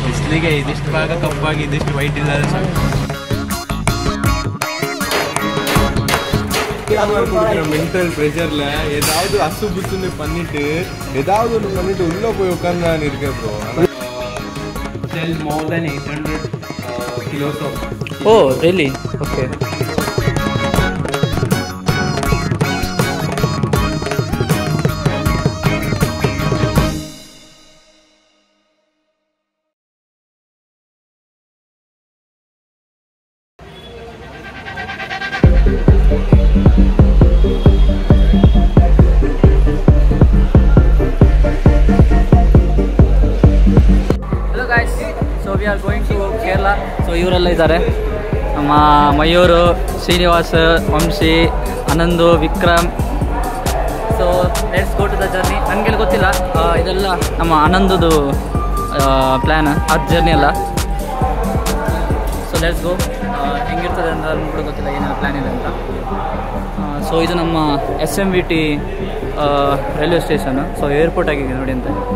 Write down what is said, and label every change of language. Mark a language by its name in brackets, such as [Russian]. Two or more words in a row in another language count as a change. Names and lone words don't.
[Kannada] ಮೊದಲಿಗೆ ಇದಿಷ್ಟು ಭಾಗ ಕಪ್ಪಾಗಿ ಇದಿಷ್ಟು ವೈಟ್ ಇಲ್ಲದ [English] mental pressure [Tamil] ஏதாவது அசுபுசுன்னு பண்ணிட்டு ஏதாவது ஒன்று பண்ணிட்டு உள்ள போய் உட்கார்ந்து நான் இருக்கேன் ப்ரோ. [English] Sell more than 800 kilos of. Oh, really? Okay. So we are going to Kerala. [Kannada] So ಇವರೆಲ್ಲ ಇದ್ದಾರೆ, ನಮ್ಮ ಮಯೂರು, ಶ್ರೀನಿವಾಸ್, ವಂಶಿ, ಆನಂದು, ವಿಕ್ರಮ್. [English] So let's go to the journey. [Kannada] ನನಗೆಲ್ಲ ಗೊತ್ತಿಲ್ಲ, ಇದೆಲ್ಲ ನಮ್ಮ ಆನಂದದು ಪ್ಲ್ಯಾನ್, ಅದು ಜರ್ನಿ ಅಲ್ಲ. [English] So let's go. [Kannada] ಹೆಂಗಿರ್ತದೆ ಅಂತ ನಮ್ಗೆ ಕೂಡ ಗೊತ್ತಿಲ್ಲ, ಏನೆಲ್ಲ ಪ್ಲ್ಯಾನ್ ಇದೆ ಅಂತ. ಸೊ ಇದು ನಮ್ಮ SMVT [English] railway station. [Kannada] ಸೊ ಏರ್ಪೋರ್ಟ್ ಆಗಿದೆ ನೋಡಿ ಅಂತ.